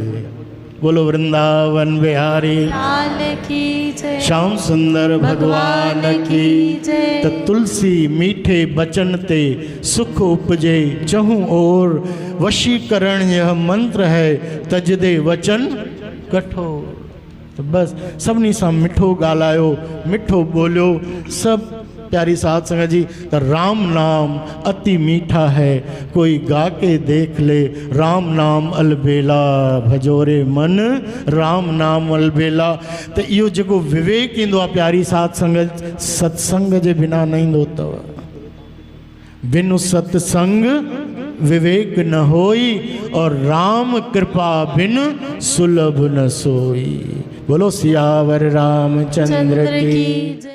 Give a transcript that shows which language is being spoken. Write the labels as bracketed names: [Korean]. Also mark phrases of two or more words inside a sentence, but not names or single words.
[Hindi] बोलो वृंदावन बिहारी लाल की जय, श्याम सुंदर भगवान की जय। तो तुलसी मीठे बचन ते सुख उपजे चहु और, वशीकरण यह मंत्र है तजदे वचन कठोर। [Sindhi] तो बस सभिनी सां मिठो ॻाल्हायो, मिठो बोलियो सब प्यारी साध संगत जी। [Hindi] तो राम नाम अति मीठा है, कोई गा के देख ले। राम नाम अलबेला भजोरे मन, राम नाम अलबेला। [Sindhi] तो इहो जेको विवेक ईंदो आहे प्यारी साध संगत, सत्संग जे बिना न ईंदो अथव। [Hindi] बिनु सत्संग विवेक न होई, और राम कृपा बिन सुलभ न सोई। बोलो सियावर रामचंद्र की जय।